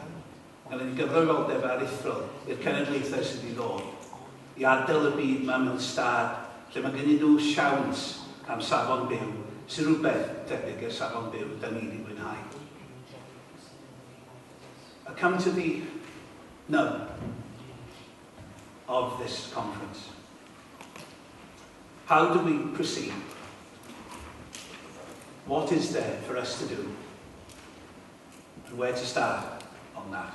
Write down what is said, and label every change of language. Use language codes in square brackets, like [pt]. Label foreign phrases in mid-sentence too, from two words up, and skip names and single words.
[cy] Gennym ni gyfrifoldeb aruthrol i'r cenedlaethau sydd i ddod. I adael y byd yma mewn stad lle mae gennym nhw siawns am safon byw, sy'n rhywbeth debyg i'r safon byw da ni wedi mwynhau. [en] I come to the nub of this conference. How do we proceed? What is there for us to do? And where to start on that?